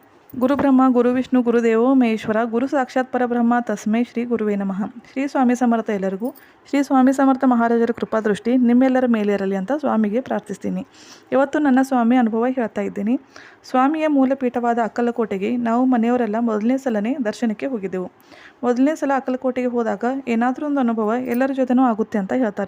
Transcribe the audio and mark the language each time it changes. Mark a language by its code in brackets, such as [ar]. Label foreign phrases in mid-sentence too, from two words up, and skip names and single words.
[sa] ಗುರುಬ್ರಹ್ಮ ಗುರುವಿಷ್ಣು ಗುರುದೇವೋ ಮಹೇಶ್ವರ ಗುರು ಸಾಕ್ಷಾತ್ ಪರಬ್ರಹ್ಮ ತಸ್ಮೈ ಶ್ರೀ ಗುರುವೇ ನಮಃ. [kn] ಶ್ರೀ ಸ್ವಾಮಿ ಸಮರ್ಥ ಎಲ್ಲರಿಗೂ ಶ್ರೀ ಸ್ವಾಮಿ ಸಮರ್ಥ ಮಹಾರಾಜರ ಕೃಪಾದೃಷ್ಟಿ ನಿಮ್ಮೆಲ್ಲರ ಮೇಲಿರಲಿ ಅಂತ ಸ್ವಾಮಿಗೆ ಪ್ರಾರ್ಥಿಸ್ತೀನಿ. ಇವತ್ತು ನನ್ನ ಸ್ವಾಮಿ ಅನುಭವ ಹೇಳ್ತಾ ಇದ್ದೀನಿ. ಸ್ವಾಮಿಯ ಮೂಲಪೀಠವಾದ ಅಕ್ಕಲಕೋಟೆಗೆ ನಾವು ಮನೆಯವರೆಲ್ಲ ಮೊದಲನೇ ಸಲನೇ ದರ್ಶನಕ್ಕೆ ಹೋಗಿದ್ದೆವು. ಮೊದಲನೇ ಸಲ ಅಕ್ಕಲಕೋಟೆಗೆ ಹೋದಾಗ ಏನಾದರೂ ಒಂದು ಅನುಭವ ಎಲ್ಲರ ಜೊತೆನೂ ಆಗುತ್ತೆ ಅಂತ ಹೇಳ್ತಾರೆ.